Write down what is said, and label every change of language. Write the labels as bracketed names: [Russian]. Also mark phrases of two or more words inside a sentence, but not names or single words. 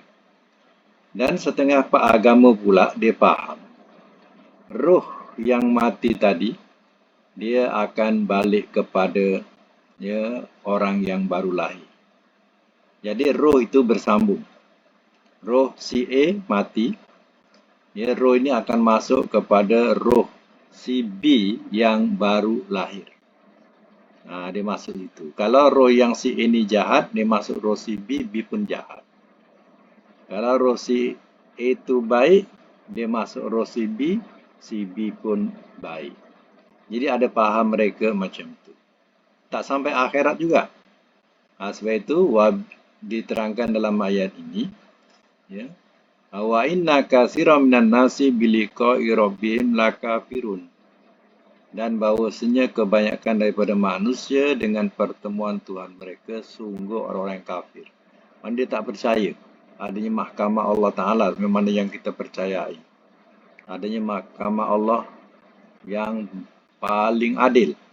[Malay] Dan setengah agama pula dia faham roh yang mati tadi dia akan balik kepada orang yang baru lahir. Jadi roh itu bersambung. Roh si A mati, roh ini akan masuk kepada roh si B yang baru lahir. Dia masuk itu. Kalau roh yang si A ini jahat, dia masuk roh si B, B pun jahat. Kalau roh si A itu baik, dia masuk roh si B pun baik. Jadi ada faham mereka macam itu. Tak sampai akhirat juga. Sebab itu diterangkan dalam ayat ini, [Arabic] وإن كثيرا من الناس بلقاء ربهم لكافرون. [Malay] Dan bahawasanya kebanyakan daripada manusia dengan pertemuan Tuhan mereka sungguh orang-orang kafir. Dia tak percaya adanya mahkamah Allah Ta'ala memang yang kita percayai. Adanya mahkamah Allah yang paling adil.